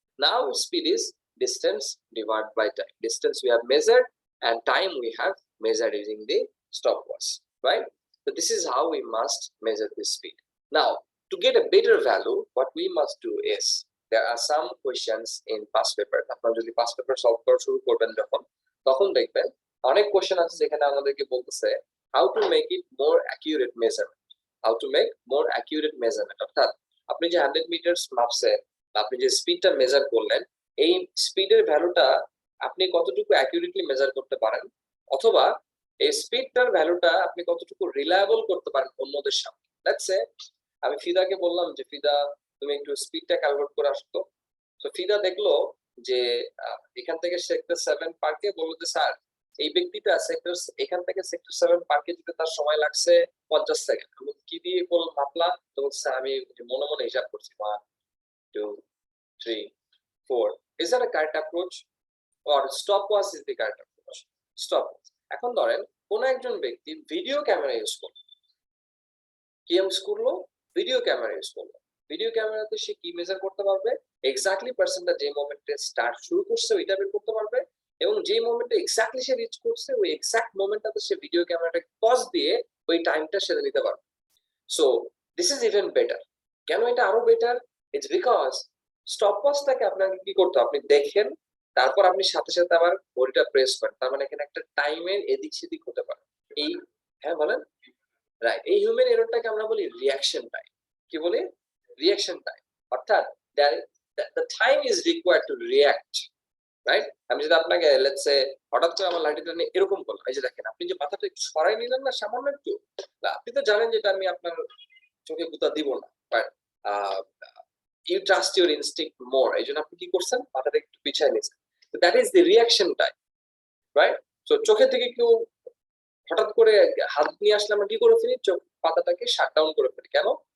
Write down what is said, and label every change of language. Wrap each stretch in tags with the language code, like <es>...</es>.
<en>Now speed is distance divided by time. Distance we have measured and time we have measured using the stopwatch, right? So this is how we must measure this speed. Now, to get a better value, what we must do is there are some questions in past paper.</en> <bn>আপনারা যদি past paper solve করা শুরু করবেন তখন দেখবেন অনেক question আছে যেখানে আমাদেরকে বলতেছে</bn> <en>how to make it more accurate measurement. How to make more accurate measurement.</en> <bn>অর্থাৎ আপনি যে 100 মিটার মাপছেন, আপনি যে স্পিডটা মেজার করলেন, এই স্পিডের ভ্যালুটা আপনি কতটুকু অ্যাকিউরেটলি মেজার করতে পারেন, অথবা এই স্পিডটার ভ্যালুটা আপনি কতটুকু রিলায়েবল করতে পারেন অন্যদের সামনে। লেটস সে আমি ফিদাকে বললাম যে ফিদা তুমি একটু স্পিডটা ক্যালকুলেট করে আসতো। তো ফিদা দেখলো যে এখান থেকে সেক্টর 7 পার্কে বললো যে স্যার এই ব্যক্তিটা সেক্টর এখান থেকে সেক্টর 7 পার্কে যেতে তার সময় লাগছে 50 সেকেন্ড। আমি কি দিয়ে মাপলা? তো স্যার আমি মনে মনে হিসাব করছি 1 2 3 4।</bn> <en>Is that a correct approach? Or stopwatch is the correct approach? Stopwatch.</en> <bn>এখন ধরেন কোন একজন ব্যক্তি ভিডিও ক্যামেরা ইউজ করলো, কি ইউজ করলো? ভিডিও ক্যামেরা ইউজ করলো। ভিডিও ক্যামেরাতে সে কি মেজার করতে পারবে? এক্স্যাক্টলি পার্সনটা যে মোমেন্টে স্টার্ট শুরু করছে ওইটা বের করতে পারবে, এবং যে মোমেন্টে এক্স্যাক্টলি সে রিচ করছে ওই এক্স্যাক্ট মোমেন্টটাতে সে ভিডিও ক্যামেরাটাকে পজ দিয়ে ওই টাইমটা সে নিতে পারবে।</bn> <en>So this is even better.</en> <bn>কেন এটা আরো বেটার? ইটস বিকজ স্টপওয়াচটাকে আপনাকে কি করতে, আপনি দেখেন, তারপর আপনি সাথে সাথে আবার ঘড়িটা প্রেস করেন, তার মানে এখানে একটা টাইমের এদিক সেদিক হতে পারে। এই হ্যাঁ বলেন, রাইট, এই হিউম্যান এররটাকে আমরা বলি রিঅ্যাকশন টাইম। কি বলি? Reaction time.</bn> <en>অর্থাৎ the time is required to react, right?</en> <bn>আমি যদি আপনাকে লেটস সে হঠাৎ করে আমার লাঠিটা নিয়ে এরকম করলাম, এই যে দেখেন আপনি যে মাথাটা একটু সরাই নিলেন না সামান্য একটু, আপনি তো জানেন যে এটা আমি আপনার চোখে গুতা দিব না,</bn> <en>but you trust your instinct more,</en> <bn>এই জন্য আপনি কি করছেন, মাথাটা একটু পিছায় নিয়েছেন।</bn> <en>that is the reaction time,</en> <bn>right? So চোখের থেকে কেউ হঠাৎ করে হাত নিয়ে আসলে আমরা কি করে ফেলি, চোখ পাতাটাকে শাট ডাউন করে ফেলি। কেন?</bn>